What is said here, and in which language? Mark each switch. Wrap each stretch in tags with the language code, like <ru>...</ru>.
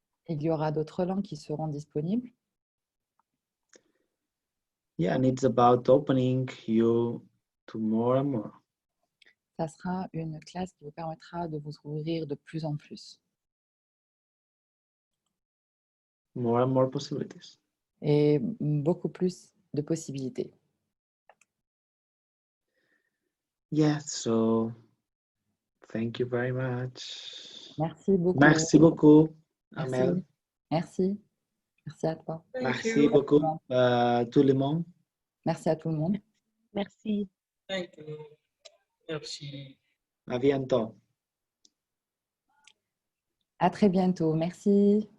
<fr>Il y aura d'autres langues qui seront disponibles.</fr> <en>Yeah, and it's about opening you to more and more.</en> <fr>Ça sera une classe qui vous permettra de vous ouvrir de plus en plus.</fr> <en>More and more possibilities.</en> <fr>Et beaucoup plus de possibilités.</fr> <en>Yeah, so thank you very much.</en> <fr>Merci beaucoup. Merci beaucoup, Merci. Amel. Merci. Merci à toi. Merci beaucoup, tout le monde. Merci à tout le monde. Merci.</fr> <en>Thank you.</en> <fr>Merci. À bientôt. À très bientôt. Merci.</fr>